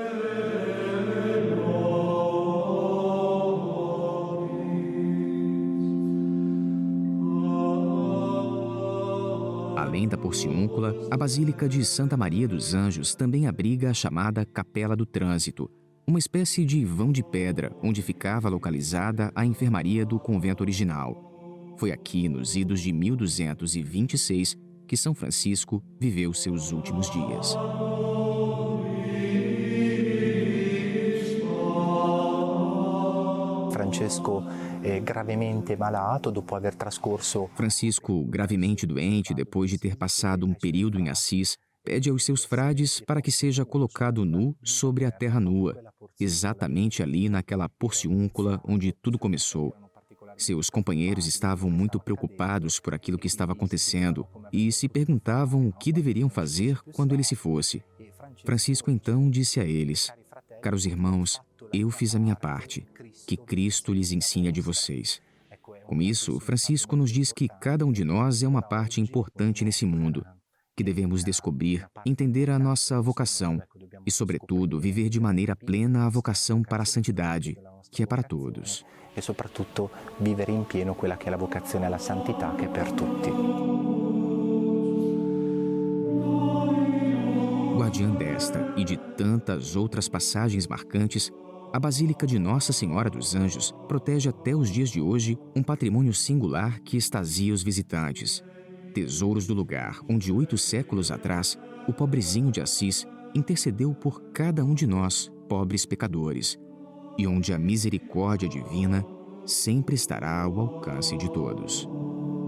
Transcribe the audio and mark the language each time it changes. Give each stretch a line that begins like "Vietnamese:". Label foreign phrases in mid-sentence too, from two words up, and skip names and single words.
Portuguese: Além da Porciúncula, a Basílica de Santa Maria dos Anjos também abriga a chamada Capela do Trânsito, uma espécie de vão de pedra onde ficava localizada a enfermaria do convento original. Foi aqui, nos idos de 1226, que São Francisco viveu seus últimos dias.
Italian: Francesco è gravemente malato dopo aver trascorso.
Portuguese: Francisco, gravemente doente depois de ter passado um período em Assis, pede aos seus frades para que seja colocado nu sobre a terra nua, exatamente ali naquela porciúncula onde tudo começou. Seus companheiros estavam muito preocupados por aquilo que estava acontecendo e se perguntavam o que deveriam fazer quando ele se fosse. Francisco então disse a eles: "Caros irmãos, eu fiz a minha parte, que Cristo lhes ensine a de vocês." Com isso, Francisco nos diz que cada um de nós é uma parte importante nesse mundo, que devemos descobrir, entender a nossa vocação e, sobretudo, viver de maneira plena a vocação para a santidade, que é para todos.
Italian: E soprattutto vivere in pieno quella che è la vocazione alla santità, che è per tutti.
Portuguese: Guardiã desta e de tantas outras passagens marcantes, a Basílica de Nossa Senhora dos Anjos protege até os dias de hoje um patrimônio singular que extasia os visitantes. Tesouros do lugar onde 8 séculos atrás, o pobrezinho de Assis intercedeu por cada um de nós, pobres pecadores, e onde a misericórdia divina sempre estará ao alcance de todos.